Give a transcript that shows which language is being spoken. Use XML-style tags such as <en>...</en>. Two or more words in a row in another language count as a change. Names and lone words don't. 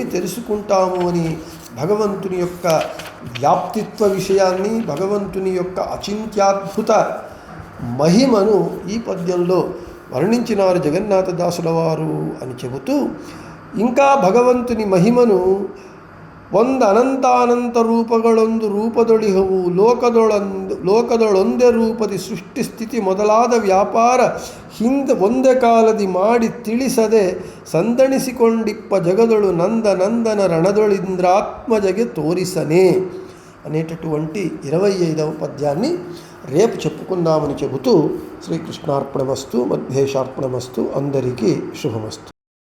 <te>తెలుసుకుంటాము అని భగవంతుని యొక్క వ్యాప్తిత్వ విషయాన్ని, భగవంతుని యొక్క అచింత్యాద్భుత మహిమను ఈ పద్యంలో వర్ణించినారు జగన్నాథదాసుల వారు అని చెబుతూ, ఇంకా భగవంతుని మహిమను ಒಂದು</te> <kn>ಅನಂತಾನಂತ ರೂಪಗಳೊಂದು ರೂಪದೊಳಿಹವು ಲೋಕದೊಳೊಂದೇ ರೂಪದಿ ಸೃಷ್ಟಿ ಸ್ಥಿತಿ ಮೊದಲಾದ ವ್ಯಾಪಾರ ಹಿಂದೆ ಒಂದೇ ಕಾಲದಿ ಮಾಡಿ ತಿಳಿಸದೆ ಸಂದಣಿಸಿಕೊಂಡಿಪ್ಪ జగదొಳು ನಂದನ ರಣದೊಳಿಂದ್ರಾತ್ಮಜಗೆ ತೋರಿಸನೆ</kn> <te>అనేటటువంటి 25వ పద్యాన్ని రేపు చెప్పుకుందామని చెబుతూ శ్రీకృష్ణార్పణమస్తు మధ్యేశార్పణమస్తు అందరికీ శుభమస్తు.</te>